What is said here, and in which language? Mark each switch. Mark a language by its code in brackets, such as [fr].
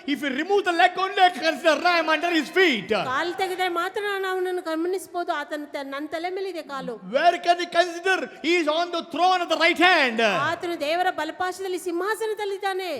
[en] If you remove the leg only, I consider I am under his feet. [kn] ಕಾಲು ತೆಗೆದ್ರೆ ಮಾತ್ರ ನಾನು ಅವನನ್ನು ಗಮನಿಸಬಹುದು. ಆತನ ನನ್ನ ತಲೆ ಮೇಲೆ ಇದೆ ಕಾಲು. [en] Where can he consider? He is on the throne at the right hand. [kn] ಆತನು ದೇವರ ಬಲಪಾಶದಲ್ಲಿ ಸಿಂಹಾಸನದಲ್ಲಿದ್ದಾನೆ.